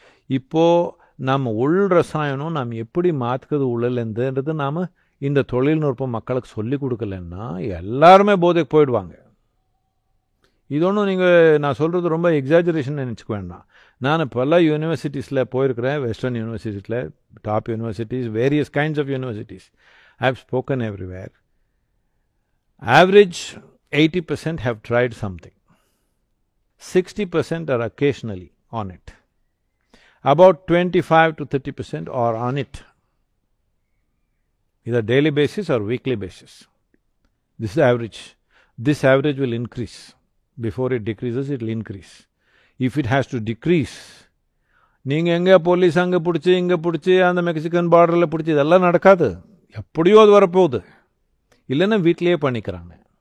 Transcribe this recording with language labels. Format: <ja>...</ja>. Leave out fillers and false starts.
<ta>இப்போது நம்ம உள் ரசாயனம் நாம் எப்படி மாற்றுக்கிறது உள்ளலேருந்துன்றது நாம் இந்த தொழில்நுட்பம் மக்களுக்கு சொல்லி கொடுக்கலன்னா எல்லாருமே போதைக்கு போயிடுவாங்க. இது ஒன்றும் நீங்கள் நான் சொல்கிறது ரொம்ப எக்ஸாஜரேஷன் நினச்சிக்க வேண்டாம். நான் பல யூனிவர்சிட்டிஸில் போயிருக்கிறேன்,</ta> <en>Western யூனிவர்சிட்டிஸில், top universities, various kinds of universities. I have spoken everywhere. Average 80% have tried something. 60% are occasionally on it. About 25 to 30% are on it, either daily basis or weekly basis. This is average. This average will increase. Before it decreases, it will increase. If it has to decrease,</en> <ta>நீங்கள் எங்கே police அங்கே பிடிச்சி இங்கே பிடிச்சி அந்த Mexican பார்டரில் பிடிச்சி இதெல்லாம் நடக்காது. எப்படியோ அது வரப்போகுது. இல்லைன்னா வீட்டிலையே பண்ணிக்கிறாங்க.</ta>